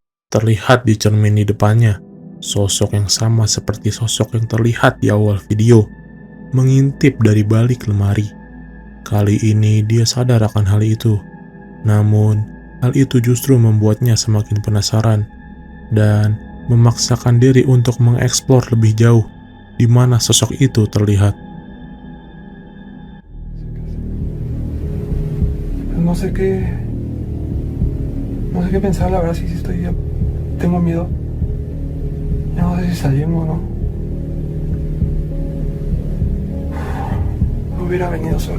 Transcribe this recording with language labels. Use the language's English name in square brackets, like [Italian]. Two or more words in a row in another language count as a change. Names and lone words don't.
[Indonesian] Terlihat di cermin di depannya, sosok yang sama seperti sosok yang terlihat di awal video, mengintip dari balik lemari. Kali ini dia sadar akan hal itu. Namun, hal itu justru membuatnya semakin penasaran dan memaksakan diri untuk mengeksplor lebih jauh di mana sosok itu terlihat. [Spanish] No sé qué pensar, la verdad, si estoy ya tengo miedo. Ya no sé si salimos o no. No hubiera venido solo.